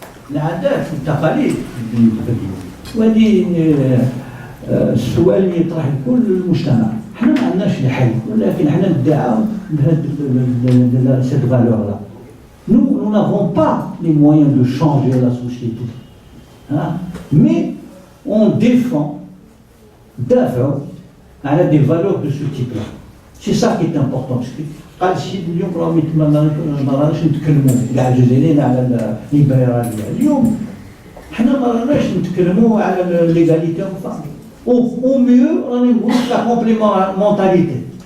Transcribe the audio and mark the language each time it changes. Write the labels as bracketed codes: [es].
[ar] العادات والتقاليد لازم يتبدلوا، وهذه السؤال اللي يطرح كل المجتمع. احنا ما عندناش الحل، ولكن احنا ندعوا بهذه [fr] cette valeur-là. Nous n'avons pas les moyens de changer la société. Hein? Mais on défend des valeurs de ce type-là. C'est ça qui est important. Parce que [ar] قال السيد اليوم راه ما راناش نتكلموا كاع الجزائريين على الليبراليه. اليوم حنا ما راناش نتكلموا على الليغاليتي فقط. [fr] Au mieux [ar] راني نقول لا كومبليمونتاليتي.